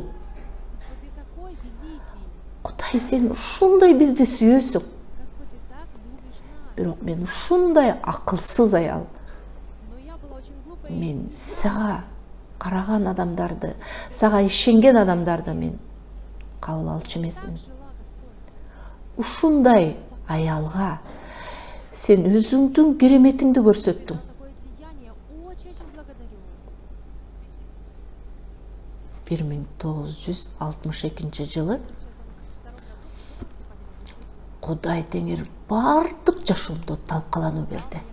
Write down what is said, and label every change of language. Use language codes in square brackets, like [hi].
[ru] Господь, ты такой великий. [ky] Кудай, сен ушундай бизди сүйөсүң. [ru] Господь, ты так любишь нас. [ky] Бирок мен ушундай акылсыз аял. [ru] Но я была очень глупой. [ky] Мен сага караган адамдарды, сага ишенген адамдарды мен кабыл алчу эмесмин. [ru] Так жила, Господь. [ky] Ушундай аялга сен өзүңдүн кереметиңди көрсөттүң. [ru] Такое деяние очень-очень благодарю. [ky] 1962 жылы Кудай теңир бардык жашоомдо талкалануу берди.